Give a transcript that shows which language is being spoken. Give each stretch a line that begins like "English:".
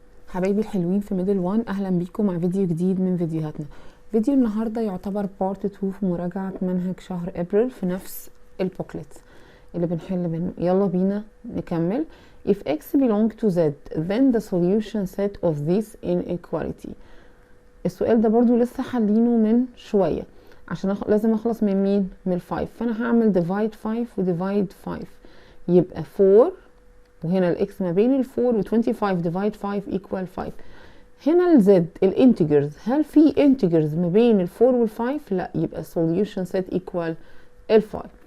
Arabic: حبايبي الحلوين في ميدل 1، اهلا بيكم مع فيديو جديد من فيديوهاتنا. فيديو النهارده يعتبر بارت 2 في مراجعه منهج شهر ابريل في نفس البوكلت اللي بنحل منه. يلا بينا نكمل.
English: If x belong to z then the solution set of this inequality.
Arabic: السؤال ده برضو لسه حلينه من شويه عشان لازم اخلص من مين؟ من ال 5، فانا هعمل
English: divide 5
Arabic: و divide 5 يبقى 4، وهنا الاكس ما بين ال 4 و
English: 25 divide 5 equal 5.
Arabic: هنا الزد الانتجرز، هل في انتجرز ما بين ال 4 وال 5؟ لا، يبقى
English: solution set equal
Arabic: ال 5.